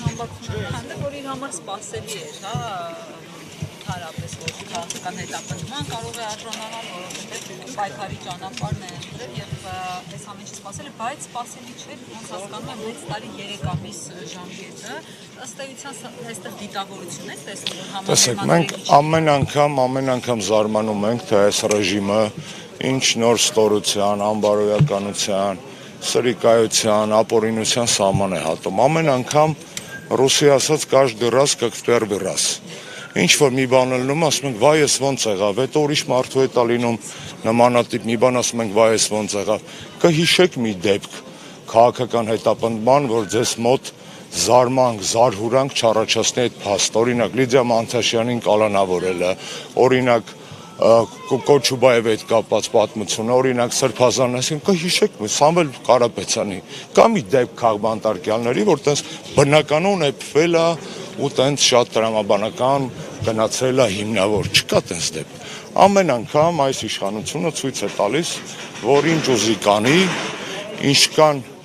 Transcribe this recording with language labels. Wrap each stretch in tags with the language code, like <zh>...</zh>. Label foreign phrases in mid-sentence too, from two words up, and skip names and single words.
<hy>համակցություն քանդը, որ իր համար սպասելի էր, հա, հարաբես որ քաղաքական հետապնդման կարող է արժանանալ, որովհետև պայքարի ճանապարհն է ընտրել եւ այս ամեն ինչը սպասել է, բայց սպասելի չէր, ոնց հասկանում եմ 6 տարի 3 ամիս ժամկետը, ըստ էության այստեղ դիտավորություն է տեսնում, որ Տեսեք, մենք ամեն անգամ զարմանում ենք, թե այս ռեժիմը ինչ նոր ստորության, անբարոյականության, սրիկայության, ապօրինության սահման է հատում։ Ամեն անգամ ռուսի ասած</hy> <ru>каждый раз как в первый раз։</ru> <hy>Ինչ որ մի բան լինում, ասում ենք, վայ, ես ոնց եղավ, հետո ուրիշ մարդու հետ լինում նմանատիպ մի բան, ասում ենք, վայ, ես ոնց եղավ։ Կհիշեք մի դեպք քաղաքական հետապնդման, որ ձեզ մոտ զարմանք, զարհուրանք չառաջացնի այդ փաստ, օրինակ Լիդիա Մանթաշյանին կալանավորելը, օրինակ Կոչուբաևի հետ կապված պատմությունը, օրինակ Սրբազանասին, կհիշեք Սամվել Կարապետյանի, կա մի դեպք քաղբանտարկյալների, որ տես բնականon էփվել է ու տենց շատ տրամաբանական գնացել է հիմնավոր, չկա տենց դեպք։ Ամեն անգամ այս իշխանությունը ցույց է տալիս, որ ինչ ուզի կանի, ինչ կան</hy>